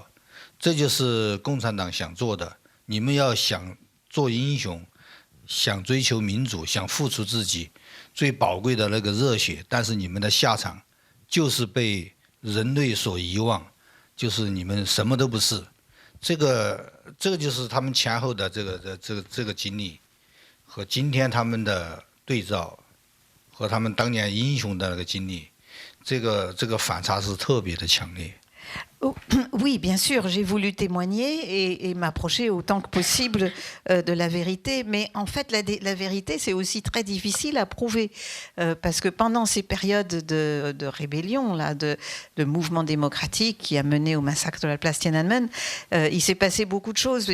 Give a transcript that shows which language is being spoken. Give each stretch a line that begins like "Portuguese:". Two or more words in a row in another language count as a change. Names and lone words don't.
Chinese: 这就是共产党想做的，你们要想做英雄，想追求民主，想付出自己最宝贵的那个热血，但是你们的下场就是被人类所遗忘，就是你们什么都不是。这个就是他们前后的这个经历，和今天他们的对照，和他们当年英雄的那个经历，这个反差是特别的强烈。
French: Oui, bien sûr, j'ai voulu témoigner et m'approcher autant que possible de la vérité, mais en fait la vérité c'est aussi très difficile à prouver parce que pendant ces périodes de rébellion, là, de mouvement démocratique qui a mené au massacre de la place Tiananmen, il s'est passé beaucoup de choses.